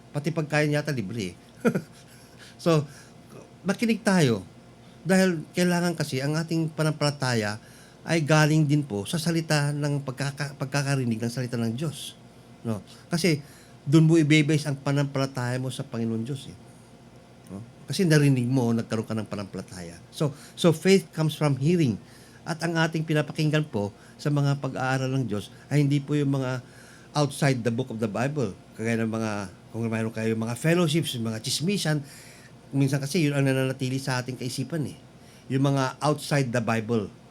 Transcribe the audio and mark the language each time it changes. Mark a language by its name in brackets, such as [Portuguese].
[Filipino] Pati pagkain yata libre So, makinig tayo. Dahil kailangan kasi ang ating panampalataya ay galing din po sa salita ng pagkakarinig ng salita ng Diyos. No? Kasi doon mo i-base ang panampalataya mo sa Panginoon Diyos. No? Kasi narinig mo, nagkaroon ka ng panampalataya. [English] So faith comes from hearing. [Filipino] At ang ating pinapakinggan po sa mga pag-aaral ng Diyos ay hindi po yung mga [English] outside the book of the Bible. [Filipino] Kagaya ng kung mayroon kayo mga fellowships, mga chismisan, minsan kasi yun ang nananatili sa ating kaisipan Yung mga outside the Bible.